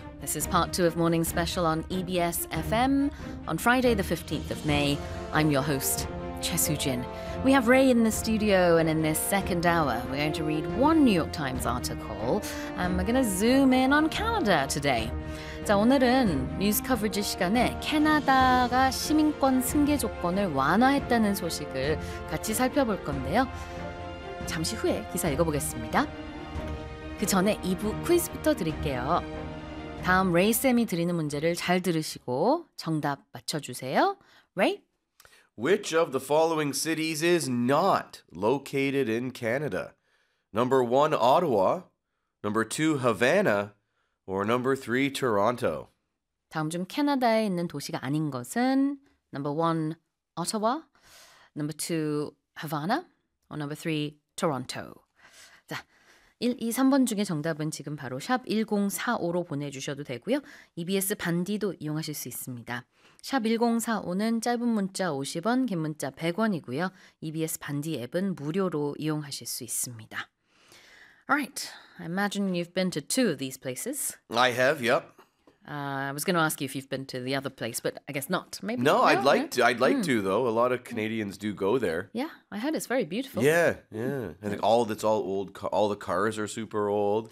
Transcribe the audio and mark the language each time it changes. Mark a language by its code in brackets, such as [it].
[en] This is part two of Morning Special on EBS FM on Friday, the 15th of May. I'm your host, Chesu Jin. We have Ray in the studio, and in this second hour, we're going to read one New York Times article, and we're going to zoom in on Canada today. [ko] 자, 오늘은 뉴스 커버리지 시간에 캐나다가 시민권 승계 조건을 완화했다는 소식을 같이 살펴볼 건데요. 잠시 후에 기사 읽어보겠습니다. 그 전에 2부 퀴즈부터 드릴게요. 다음 레이쌤이 드리는 문제를 잘 들으시고 정답 맞춰주세요. 레이? [en] Which of the following cities is not located in Canada? Number 1, Ottawa. Number 2, Havana. Or number 3, Toronto. [ko] 다음 중 캐나다에 있는 도시가 아닌 것은 [en] Number 1, Ottawa. Number 2, Havana. Or number 3, Toronto. [ko] 자, 1, 2, 3번 중에 정답은 지금 바로 샵 1045로 보내주셔도 되고요. EBS 반디도 이용하실 수 있습니다. 샵 1045는 짧은 문자 50원, 긴 문자 100원이고요. EBS 반디 앱은 무료로 이용하실 수 있습니다. [en] Alright, I imagine you've been to two of these places. I have, yep. I was going to ask you if you've been to the other place, but I guess not. Maybe. No, no? I'd like to though. A lot of Canadians do go there. Yeah, I heard it's very beautiful. Yeah, yeah. I think all old. All the cars are super old.